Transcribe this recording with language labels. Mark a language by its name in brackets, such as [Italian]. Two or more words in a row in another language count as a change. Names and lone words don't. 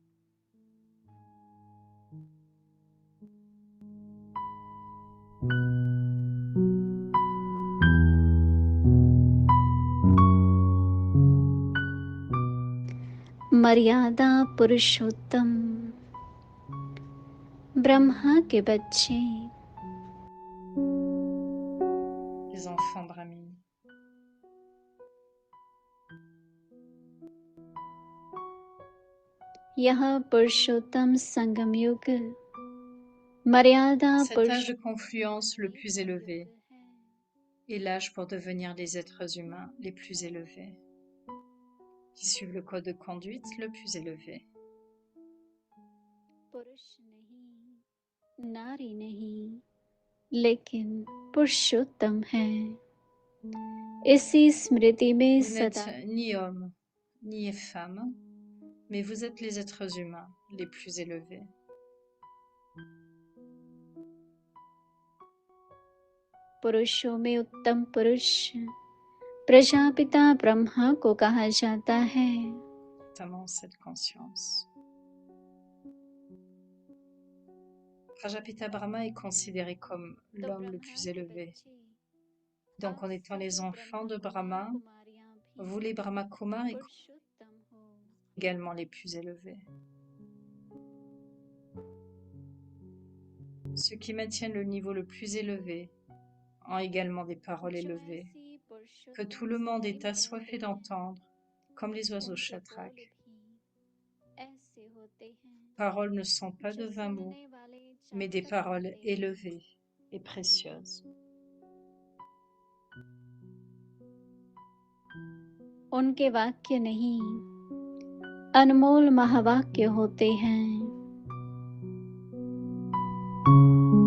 [Hindi] मर्यादा पुरुषोत्तम ब्रह्मा के बच्चे [French] Les enfants brahmines. [Hindi] यह पुरुषोत्तम संगम युग मर्यादा [French] Cet âge [Hindi] पुरुष [French] de confluence le plus élevé est l'âge pour devenir les êtres humains les plus élevés, qui suivent le code de conduite le plus élevé. [Hindi] पुरुष नहीं नारी नहीं लेकिन पुरुषोत्तम है इसी स्मृति में [French] Vous [Hindi] सदा [French] n'êtes ni homme, ni femme, mais vous êtes les êtres humains les plus élevés. [Hindi] पुरुषों में उत्तम पुरुष प्रजापिता ब्रह्मा को कहा जाता है [French] Notamment cette conscience. Prajapita Brahma est considéré comme [Hindi] तो [French] l'homme le [Hindi] ब्रह्मा [French] plus [Hindi] के [French] élevé. [Hindi] बच्चे [French] Donc, en [Hindi] आप [French] étant les [Hindi] सब [French] enfants de [Hindi] ब्रह्मा [French] Brahma, [Hindi] कुमार कुमारियां भी [French] vous les Brahma Kumar et [Hindi] पुरुषोत्तम हो [French] également les plus élevés. Ceux qui maintiennent le niveau le plus élevé ont également des paroles [Hindi] जो [French] élevées [Hindi] ऐसी [French] que tout [Hindi] पुरुषोत्तम [French] le monde est [Hindi] स्थिति में [French] assoiffé [Hindi] रहते हैं [French] d'entendre, comme les oiseaux [Hindi] उनके बोल [French] chatrak. [Hindi] भी ऐसे होते हैं [French] Paroles ne sont pas [Hindi] जो [French] de vains mots, [Hindi] सुनने वाले [French] mais des [Hindi] जागृत [French] paroles [Hindi] होते हैं [French] élevées et précieuses. [Hindi] उनके वाक्य नहीं अनमोल महावाक्य होते हैं